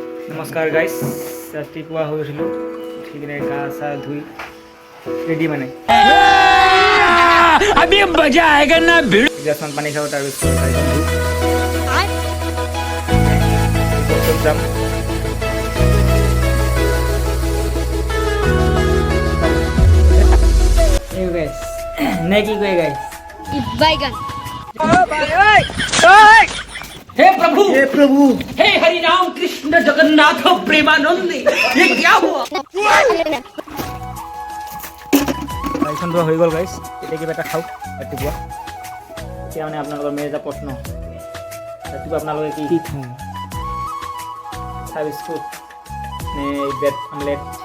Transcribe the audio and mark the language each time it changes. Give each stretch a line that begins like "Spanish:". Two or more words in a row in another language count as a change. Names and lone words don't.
Assamese: নমস্কাৰ গাইছ, ৰাতিপুৱা হৈ উঠিলোঁ, উঠি কিনে গা চা ধুই ৰেডি মানে গিলাচমান পানী খাওঁ, তাৰপিছত যাম। নে কি কয় গাইছ?
Hindi: बैगन। हे प्रभु हे प्रभु, हे हरि राम कृष्ण जगन्नाथ प्रेमानंद, ये क्या हुआ?
Assamese: গাড়ীখন ধোৱা হৈ গ'ল গাইছ। এতিয়া কিবা এটা খাওক ৰাতিপুৱা। এতিয়া মানে আপোনালোকৰ মেইন এটা প্ৰশ্ন, ৰাতিপুৱা আপোনালোকে কি খায়? চাহ বিস্কুট নে ব্ৰেড আমলেট?